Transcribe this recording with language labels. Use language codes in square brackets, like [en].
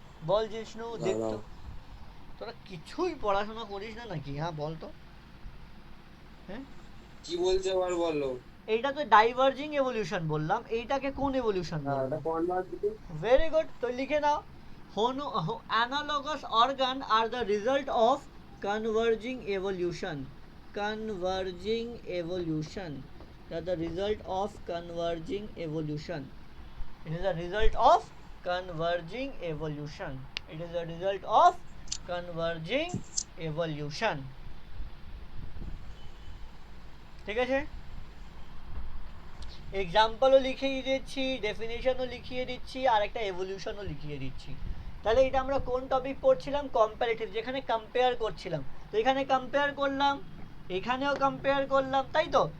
[bn] বল জিষ্ণু, দেখ তো দাঁড়াও। তোরা কিছুই পড়াশোনা করিস না নাকি? হ্যাঁ বল তো। হ্যাঁ, কি বলছো আবার বলো। এইটা তো ডাইভার্জিং এভলিউশন বললাম, এইটাকে কোন এভলিউশন হ্যাঁ, বলবো? এটা কনভার্জিং। ভেরি গুড, তো লিখে নাও। [en] Analogous organ are the result of converging evolution. Converging evolution. They are the result of converging evolution. It is a result of converging evolution. It is a result of converging evolution. [bn] ঠিক আছে, এক্সাম্পলও লিখিয়ে দিচ্ছি, ডেফিনেশনও লিখিয়ে দিচ্ছি, আর একটা এভলিউশনও লিখিয়ে দিচ্ছি। তাহলে এটা আমরা কোন টপিক পড়ছিলাম? কম্পারেটিভ, যেখানে কম্পেয়ার করছিলাম। তো এখানে কম্পেয়ার করলাম, এখানেও কম্পেয়ার করলাম, তাই তো?